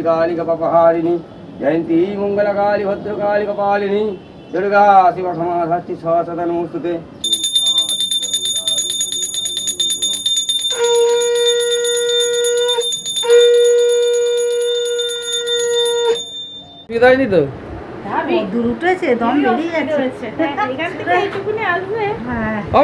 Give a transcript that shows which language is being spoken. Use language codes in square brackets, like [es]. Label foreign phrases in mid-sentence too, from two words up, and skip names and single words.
[sa] काली कपहारिणी जयंती मंगल काली भद्रकाली कपालिनी दुर्गा शिव समाधि सदा नमोस्तुते। [bn] বিদায়নি তো দূর উঠেছে, দম বেরিয়ে যাচ্ছে। এখান থেকে এইটুকুনি আসবে। হ্যাঁ